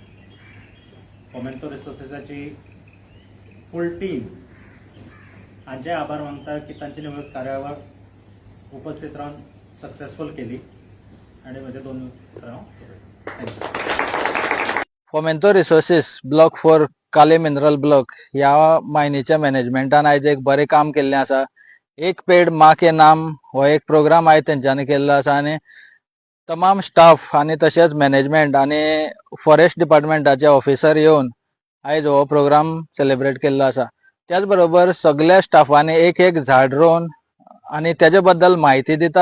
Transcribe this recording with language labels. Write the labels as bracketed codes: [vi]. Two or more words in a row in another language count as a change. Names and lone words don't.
[kok] फोमेंतो रिसोर्सिसाची [en] full team [kok] हांचे आभार मानता की तांच्यांनी ही कार्यावळ उपस्थित रावन सक्सेसफूल केली आनी म्हजे 2 उतरां थँक्यू फोमेंतो रिसोर्सीस ब्लॉक 4 काले मिनरल ब्लॉक ह्या मायनीच्या मॅनेजमेंटान आयज एक बरें काम केल्लें आसा एक पेड माँ के नाम हो एक प्रोग्राम आयज तेंच्यांनी केल्लो आसा आनी तमाम स्टाफ आनी तशेंच मॅनेजमेंट आनी फॉरेस्ट डिपार्टमेंटाचे ऑफिसर येवन आयज हो प्रोग्राम सेलिब्रेट केल्लो आसा त्याच बरोबर सगळ्या स्टाफांनी एक झाड रोवन आनी तेजे बद्दल म्हायती दिता